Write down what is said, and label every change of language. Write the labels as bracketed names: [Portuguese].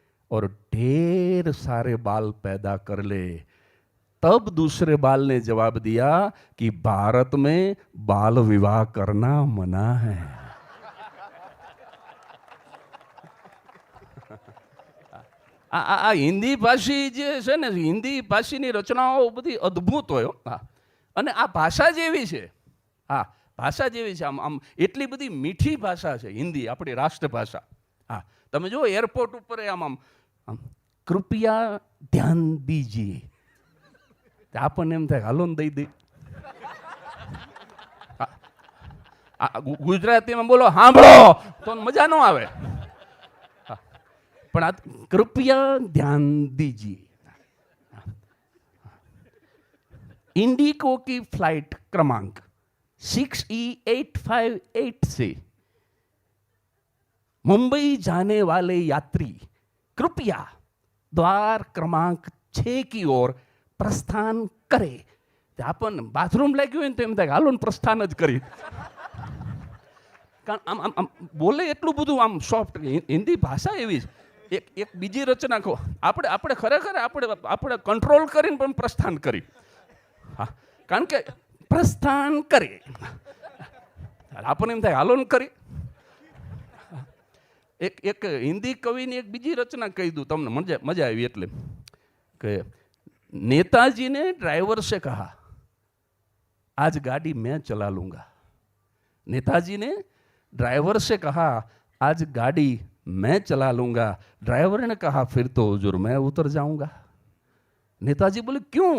[Hindi] और ढेर सारे बाल पैदा कर ले। तब दूसरे बाल ने जवाब दिया कि भारत में बाल विवाह करना मना है। [Gujarati] આ હિન્દી ભાષી જે છે ને, હિન્દી ભાષીની રચનાઓ બધી અદ્ભુત હોય. હા, અને આ ભાષા જેવી છે. હા, ભાષા જેવી છે. આમ એટલી બધી મીઠી ભાષા છે હિન્દી, આપણી રાષ્ટ્રભાષા. હા, તમે જો એરપોર્ટ ઉપર આમ આમ આમ [Hindi] કૃપયા ધ્યાન દીજીએ, [Gujarati] આપણને એમ થાય હાલો ને દઈ દઈ. ગુજરાતીમાં બોલો સાંભળો તો મજા ન આવે, પણ આ [Hindi] કૃપયા ધ્યાન દીજીए। इंडिको की फ्लाइट क्रमांक 6E858 से मुंबई जाने वाले यात्री कृपया द्वार क्रमांक 6 की ओर प्रस्थान करे। [Gujarati] अपन बाथरूम लग्યું હોય તો એમ થાય હાલો પ્રસ્થાન જ કરી, કારણ આમ આમ બોલે એટલું બધું આમ સોફ્ટ. હિન્દી ભાષા એવી છે. એક બીજી રચના કહો, આપણે ખરેખર આપણે કંટ્રોલ કરીને પણ પ્રસ્થાન કરી. હા, કારણ કે પ્રસ્થાન કરી આપણને એમ થાય હાલો ને કરી. એક હિન્દી કવિની એક બીજી રચના કહી દઉં તમને, મજા આવી. એટલે કે [Hindi] नेताजी ने ड्राइवर से कहा आज गाड़ी मैं चला लूंगा। नेताजी ने ड्राइवर से कहा आज गाड़ी मैं चला लूंगा। ड्राइवर ने कहा फिर तो हुजूर मैं उतर जाऊंगा। नेताजी बोले क्यों?